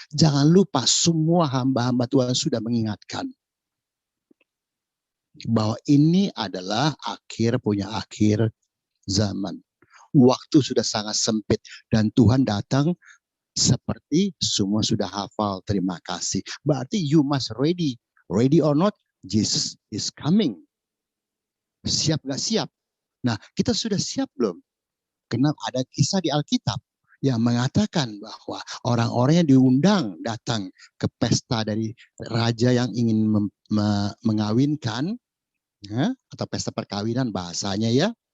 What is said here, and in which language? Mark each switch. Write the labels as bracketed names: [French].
[Indonesian] Jangan lupa semua hamba-hamba Tuhan sudah mengingatkan bahwa ini adalah akhir zaman. Waktu sudah sangat sempit dan Tuhan datang seperti semua sudah hafal. Terima kasih. [English] Berarti you must ready. Ready or not, Jesus is coming. [Indonesian] Siap gak siap? Nah, kita sudah siap belum? Karena ada kisah di Alkitab yang mengatakan bahwa orang-orang yang diundang datang ke pesta dari raja yang ingin mengawinkan ya, atau pesta perkawinan bahasanya ya.